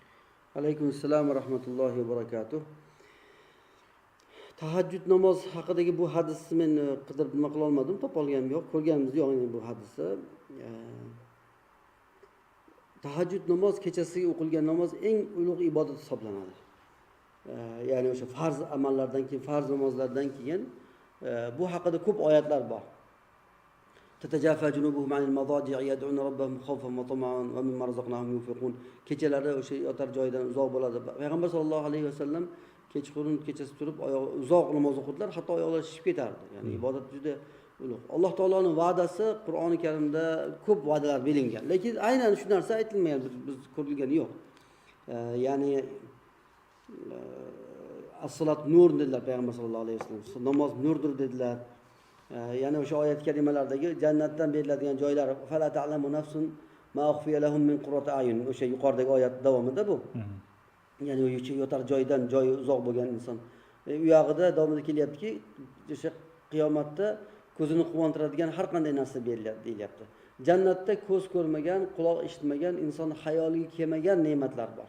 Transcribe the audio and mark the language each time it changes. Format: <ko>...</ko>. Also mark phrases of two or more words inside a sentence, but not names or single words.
<ar>عليكم السلام ورحمة الله وبركاته.</ar> <uz>Tahajjud namoz haqidagi bu hadisni men qidirib nima qila olmadim, topa olganim yo'q, ko'rganimiz yo'q bu hadisni. Tahajjud namoz kechasiga o'qilgan namoz eng ulug' ibodat hisoblanadi. Ya'ni o'sha farz amallardan keyin, farz namozlardan keyin bu haqida ko'p oyatlar bor.</uz> <ar>تتجافى جنوبهم عن المضاجع يدعون ربهم خوفا وطمعا ومما رزقناهم ينفقون.</ar> <uz>Kechalari o'sha yotar joydan uzoq bo'ladi. Payg'ambar</uz> <ar>صلى الله عليه وسلم</ar> <uz>kechqurun kechasi turib uzoq namoz o'qidilar, hatto oyoqlari shishib ketardi. Ya'ni ibodat juda ulug'. Alloh taoloning va'dasi Qur'oni Karimda ko'p va'dalar berilgan, lekin aynan shu narsa aytilmagan, biz ko'rilgani yo'q. Ya'ni</uz> <ar>الصلاة نور</ar> <uz>dedilar Payg'ambar</uz> <ar>صلى الله عليه وسلم.</ar> <uz>Namoz nurdir dedilar. Yana o'sha oyat kalimalardagi jannatdan beriladigan joylar</uz> <ar>فلا تعلم نفس ما أخفي لهم من قرة أعين,</ar> <uz>o'sha yuqoridagi oyat davomida bu. Ya'ni o'sha yotar joydan joyi uzoq bo'lgan inson. U yog'ida davomida kelyaptiki, o'sha qiyomatda ko'zini quvontiradigan har qanday narsa beriladi deyilyapti. Jannatda ko'z ko'rmagan, quloq eshitmagan, inson xayoliga kelmagan ne'matlar bor.</uz>